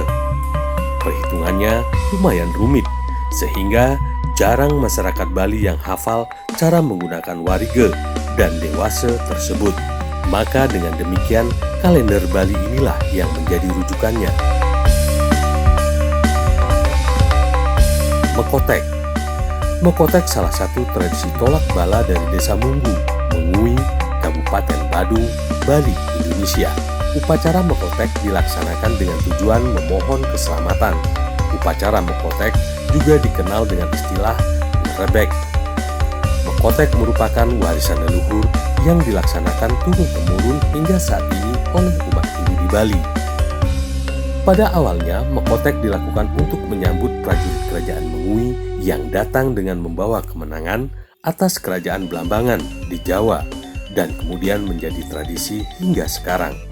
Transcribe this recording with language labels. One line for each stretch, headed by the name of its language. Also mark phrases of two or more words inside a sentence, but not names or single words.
Indonesian: Perhitungannya lumayan rumit, sehingga jarang masyarakat Bali yang hafal cara menggunakan warige dan dewasa tersebut. Maka dengan demikian, kalender Bali inilah yang menjadi rujukannya. Mekotek. Mekotek salah satu tradisi tolak bala dari Desa Munggu, Mengui, Kabupaten Badung, Bali, Indonesia. Upacara mekotek dilaksanakan dengan tujuan memohon keselamatan. Upacara mekotek juga dikenal dengan istilah ngerebek. Mekotek merupakan warisan leluhur yang dilaksanakan turun-temurun hingga saat ini oleh umat Hindu di Bali. Pada awalnya, mekotek dilakukan untuk menyambut prajurit kerajaan Mengui yang datang dengan membawa kemenangan atas kerajaan Blambangan di Jawa, dan kemudian menjadi tradisi hingga sekarang.